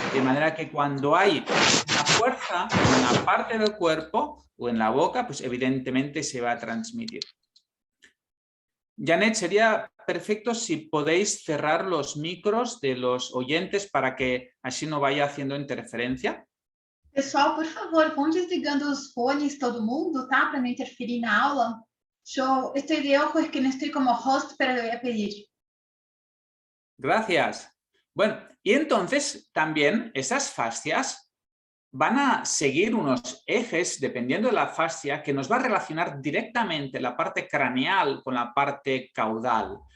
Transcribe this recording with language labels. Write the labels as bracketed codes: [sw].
[es] De manera que cuando hay una fuerza en una parte del cuerpo o en la boca, pues evidentemente se va a transmitir. Janet, sería perfecto si podéis cerrar los micros de los oyentes para que así no vaya haciendo interferencia. [pt] Pessoal, por favor, vão desligando os fones todo mundo, tá? Para não interferir na aula. [es] Yo estoy de ojo, es que no estoy como host, pero le voy a pedir. Gracias. Bueno, Y entonces también esas fascias van a seguir unos ejes, dependiendo de la fascia, que nos va a relacionar directamente la parte craneal con la parte caudal.